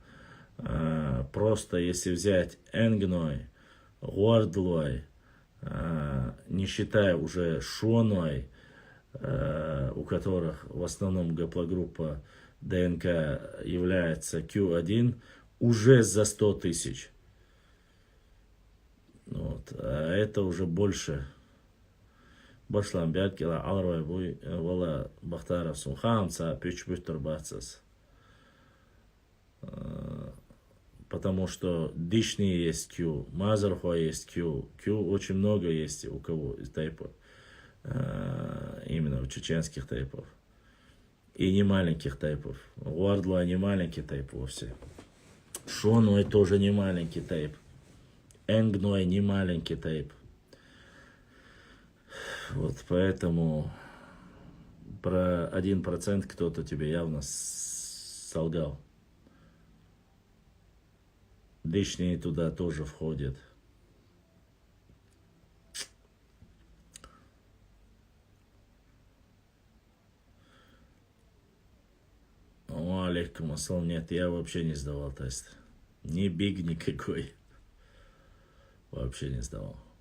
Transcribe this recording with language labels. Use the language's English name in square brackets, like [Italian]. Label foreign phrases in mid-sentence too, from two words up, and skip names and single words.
[Russian] Просто если взять Энгной, Гуардлой, не считая уже Шуаной, у которых в основном гаплогруппа ДНК является Q1, уже за 100 тысяч. Вот. А это уже больше. [Chechen] Башлам бядкила алрой буй вала бахтаров сумхамца пючбютер бацас. [Russian] Потому что дишни есть Q, мазархуа есть Q. Q очень много есть у кого из тайпов. Именно у чеченских тайпов. И не маленьких тайпов. Уардла не маленький тайп вовсе. Шоной тоже не маленький тайп. Энгной не маленький тайп. Вот поэтому про 1% кто-то тебе явно солгал. Лишние туда тоже входят. [Arabic] عليكم السلام. [Russian] Нет, я вообще не сдавал тест. Ни биг никакой. Вообще не сдавал.